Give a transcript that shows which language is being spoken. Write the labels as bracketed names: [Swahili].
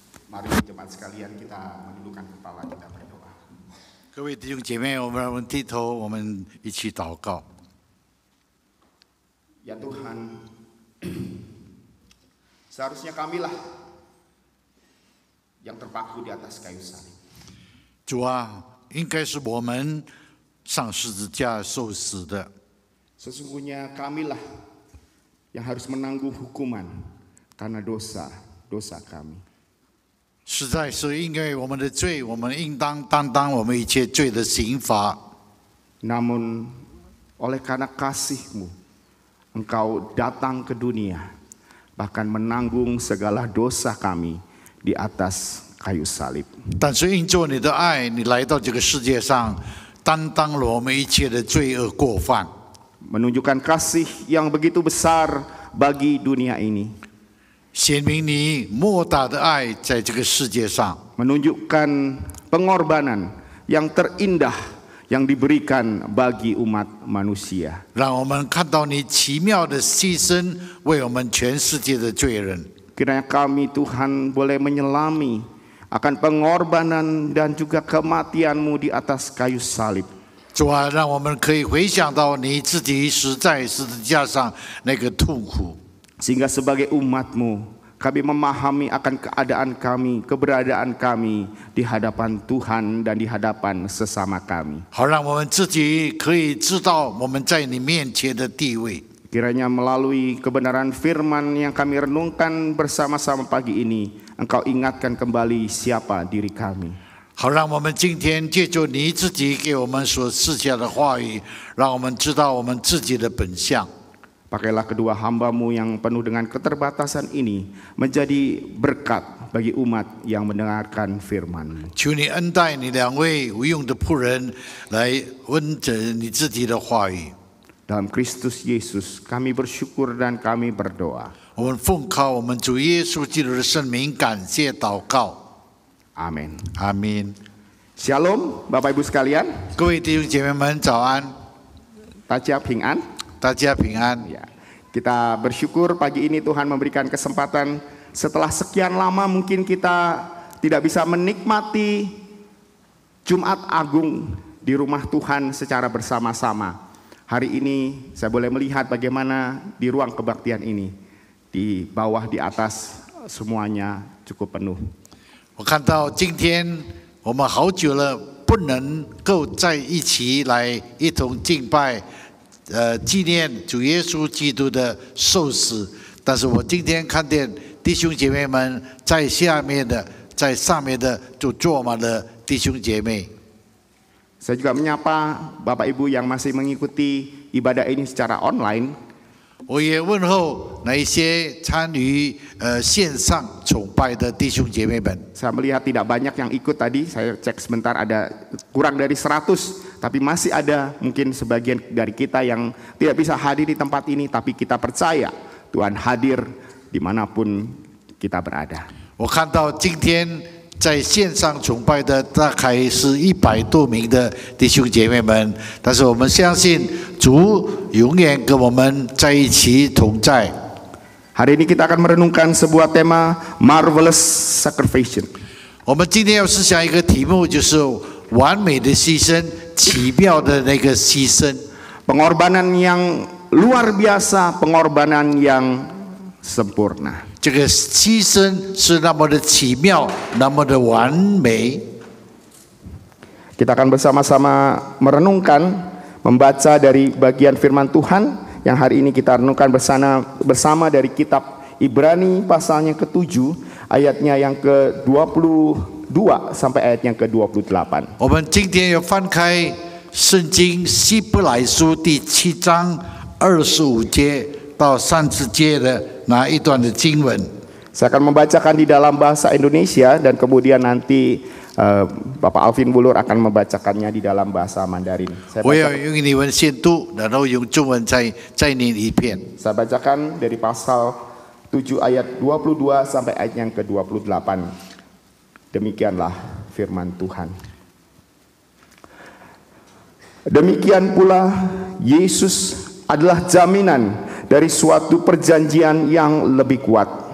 [Indonesian] Mari jemaat sekalian kita menundukkan kepala, kita berdoa. [Chinese] 各位弟兄姐妹，我们低头，我们一起祷告。 [Indonesian] Ya Tuhan, seharusnya kamilah yang terpaku di atas kayu salib. [Chinese] 主啊，应该是我们上十字架受死的。 [Indonesian] Sesungguhnya kamilah yang harus menanggung hukuman karena dosa kami. [Chinese] 实在是因为我们的罪，我们应当担当我们一切罪的刑罚。 [Indonesian] Namun oleh karena kasih-Mu, Engkau datang ke dunia, bahkan menanggung segala dosa kami di atas kayu salib. [Chinese] 但是因着你的爱，你来到这个世界上，担当了我们一切的罪恶过犯， [Indonesian] Menunjukkan kasih yang begitu besar bagi dunia ini. [Chinese] 显明你莫大的爱在这个世界上。 [Indonesian] Menunjukkan pengorbanan yang terindah yang diberikan bagi umat manusia. [Chinese] 让我们看到你奇妙的牺牲，为我们全世界的罪人。 [Indonesian] Kiranya kami Tuhan boleh menyelami akan pengorbanan dan juga kematian-Mu di atas kayu salib. [Chinese] 主啊，让我们可以回想到你自己死在十字架上那个痛苦， [Indonesian] Sehingga sebagai umat-Mu, kami memahami akan keadaan kami, keberadaan kami di hadapan Tuhan dan di hadapan sesama kami. [Chinese] 好让我们自己可以知道我们在你面前的地位。 [Indonesian] Kiranya melalui kebenaran firman yang kami renungkan bersama-sama pagi ini, Engkau ingatkan kembali siapa diri kami. [Chinese] 好让我们今天借助你自己给我们所赐下的话语，让我们知道我们自己的本相。 [Indonesian] Pakailah kedua hamba-Mu yang penuh dengan keterbatasan ini menjadi berkat bagi umat yang mendengarkan firman-Mu. [Chinese] 求你恩待你两位无用的仆人，来温着你自己的话语。 [Indonesian] Dalam Kristus Yesus kami bersyukur dan kami berdoa. [Chinese] 我们奉靠我们主耶稣基督的圣名，感谢祷告。 [Indonesian] Amin. [Chinese] 阿明。 [Indonesian] Shalom Bapak Ibu sekalian. [Chinese] 各位弟兄姐妹们，早安， Taja平安. 大家平安。 [Indonesian] Ya, kita bersyukur pagi ini Tuhan memberikan kesempatan setelah sekian lama mungkin kita tidak bisa menikmati Jumat Agung di rumah Tuhan secara bersama-sama. Hari ini saya boleh melihat bagaimana di ruang kebaktian ini, di bawah, di atas, semuanya cukup penuh. [Chinese] 我看到今天我们好久了不能够在一起来一同敬拜。纪念主耶稣基督的受死，但是我今天看见弟兄姐妹们在下面的、在上面的就坐满了弟兄姐妹。 [Indonesian] Saya juga menyapa Bapak Ibu yang masih mengikuti ibadah ini secara online. [Chinese] 我也问候那一些参与线上崇拜的弟兄姐妹们。 [Indonesian] Saya melihat tidak banyak yang ikut tadi, saya cek sebentar ada kurang dari 100. Tapi masih ada mungkin sebagian dari kita yang tidak bisa hadir di tempat ini, tapi kita percaya Tuhan hadir dimanapun kita berada. [Chinese] 我看到今天在线上崇拜的大概是100多名的弟兄姐妹们，但是我们相信主永远跟我们在一起同在。 [Indonesian] Hari ini kita akan merenungkan sebuah tema [English] marvelous sacrifice. [Chinese] 我们今天要思想一个题目，就是完美的牺牲，奇妙的那个牺牲。 [Indonesian] Pengorbanan yang luar biasa, pengorbanan yang sempurna. [Chinese] 这个牺牲是那么的奇妙，那么的完美。 [Indonesian] Kita akan bersama-sama merenungkan, membaca dari bagian firman Tuhan yang hari ini kita renungkan bersama dari kitab Ibrani pasalnya ke-7 ayatnya yang ke-22 sampai ayat yang ke-28. [Chinese] 我们今天要翻开圣经希伯来书第7章25节到30节的那一段的经文。 [Indonesian] Saya akan membacakan di dalam bahasa Indonesia dan kemudian nanti Bapak Alvin Bulur akan membacakannya di dalam bahasa Mandarin. [Chinese] 我要用英文先读，然后用中文再念一遍。 [Indonesian] Saya bacakan dari pasal 7 ayat 22 sampai ayat yang ke-28. Demikianlah firman Tuhan. Demikian pula Yesus adalah jaminan dari suatu perjanjian yang lebih kuat.